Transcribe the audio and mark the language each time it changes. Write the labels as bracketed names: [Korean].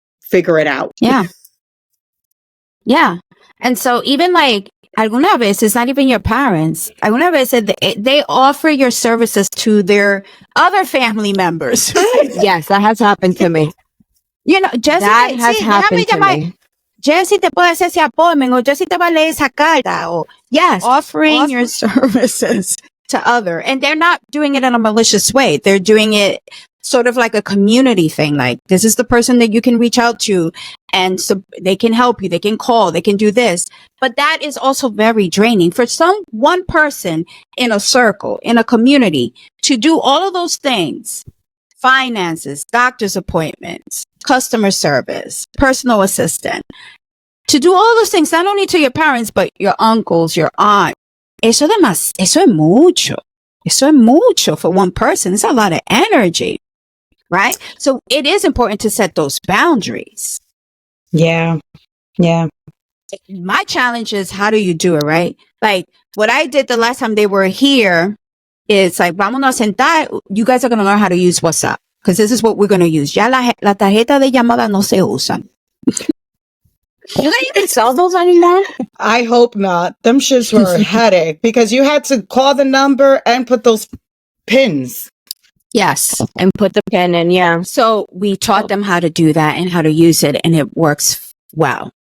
[English] Figure it out. Yeah. Yeah. And so even like, [Spanish] alguna vez, [English] it's not even your parents. [Spanish] Alguna vez [English] they offer your services to their other family members. Yes, that has happened to me. Jesse, That has happened to me. [Spanish] Jesse te puede hacer ese appointment, o Jesse te va a leer esa carta, or [English] Yes, offering your services to other. And they're not doing it in a malicious way. They're doing it sort of like a community thing. Like, this is the person that you can reach out to, and so they can help you. They can call, they can do this. But that is also very draining for one person in a circle, in a community, to do all of those things: finances, doctor's appointments, customer service, personal assistant, to do all those things, not only to your parents, but your uncles, your aunt. [Spanish] Eso es mucho. Eso es mucho [English] for one person. It's a lot of energy, right? So it is important to set those boundaries. Yeah. Yeah. My challenge is, how do you do it, right? Like what I did the last time they were here is like, [Spanish] vámonos a sentar. [English] You guys are going to learn how to use WhatsApp, because this is what we're going to use. [Spanish] Ya la tarjeta de llamada no se usan. [English] Do they even sell those anymore? I hope not. Them shits were a headache because you had to call the number and put those pins. Yes. And put the pin in, yeah. So we taught them how to do that and how to use it, and it works well.